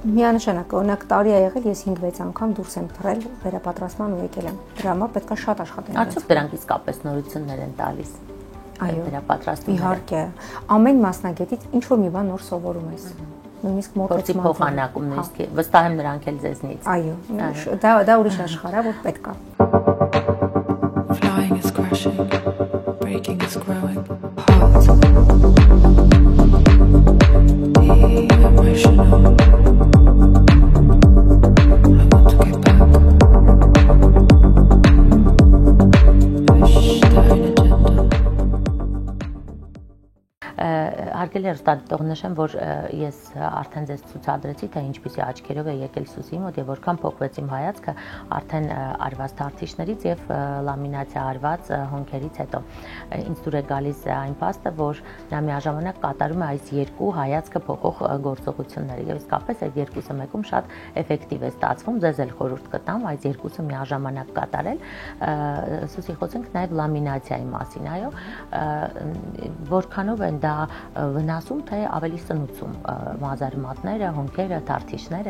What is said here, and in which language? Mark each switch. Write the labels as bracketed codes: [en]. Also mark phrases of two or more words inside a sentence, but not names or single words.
[hy] Միանշանակ, օրինակ տարի ա եղել, ես 5-6 անգամ դուրս եմ թռել վերապատրաստման ու եկել եմ։ Դրա համար պետք է շատ աշխատել։ Արդյոք դրանք իսկապես նորություններ են տալիս։ Այո, վերապատրաստումները։ Իհարկե, ամեն մասնագետից ինչ որ մի բան նոր սովորում ես։ Նույնիսկ մոտեցման փոխանակում նույնիսկ վստահ եմ նրանք էլ ձեզնից։ Այո, դա ուրիշ աշխարհ է, որ պետք է։ [en] Flying is crashing, breaking is growing. Be emotional. I want to get back. Push down agenda. [hy] Հարգելի հեռուստադիտող, նշեմ, որ ես արդեն ձեզ ցուցադրեցի, թե ինչպիսի աչքերով է եկել Սուսի մոտ եւ որքան փոխվեց իմ հայացքը արդեն արված թարթիչներից եւ լամինացիա արված հոնքերից հետո։ Ինձ դուր է գալիս այն փաստը, որ նա միաժամանակ կատարում է այս երկու հայացքը փոխող գործողությունները եւ իսկապես այդ երկուսը մեկում շատ էֆեկտիվ է ստացվում։ Ձեզ էլ խորհուրդ կտամ այս երկուսը միաժամանակ կատարել։ Սուսի, խոսենք նաեւ լամինացիայի մասին, այո, որքանով են դա վնասում, թե ավելի սնուցում մազարմատները, հոնքերը, թարթիչները։